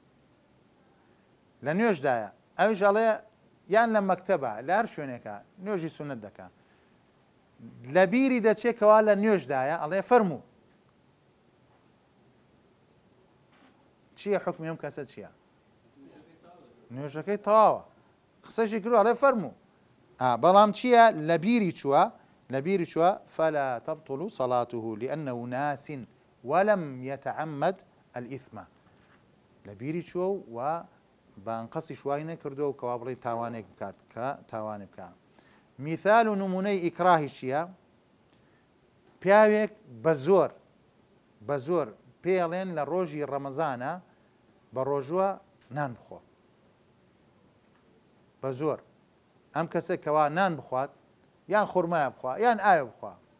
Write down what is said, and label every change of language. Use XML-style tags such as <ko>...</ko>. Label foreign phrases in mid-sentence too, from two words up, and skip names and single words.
<ckb>لە نوێژدایە، ئەویش ئەڵێ یان لە مەکتەبە لە هەر شوێنێکە نوێژی سونەت دەکات، لە بیری دەچێکەوە لە نوێژدایە ئەڵێ فەرموو چییە حکمی ئەم کەسە چییە؟ نوێژەکەی تەواوە، قسەشی کردو ئەڵێ فەرموو، بەڵام چییە؟ لە بیری چووە</ckb> <ar>فەلا تەبطل صلاته لأنه ناس ولم يتعمد الإثم.</ar> <ckb>لە بیری چووە و بانقەسی شوای نەکردو و کەوا بڵێ تاوانێک بکات کە تاوانێ بکە. میثال و نمونەی ئیکراهی چییە؟ پیاوێک بە زۆر پێڵێن لە ڕۆژی ڕەمەزانە بە ڕۆژوە نان بخۆ بە زۆر ئەم کەسە کەوا نان بخوات یان خورمایە بخوا یان ئاوێ بخوا</ckb>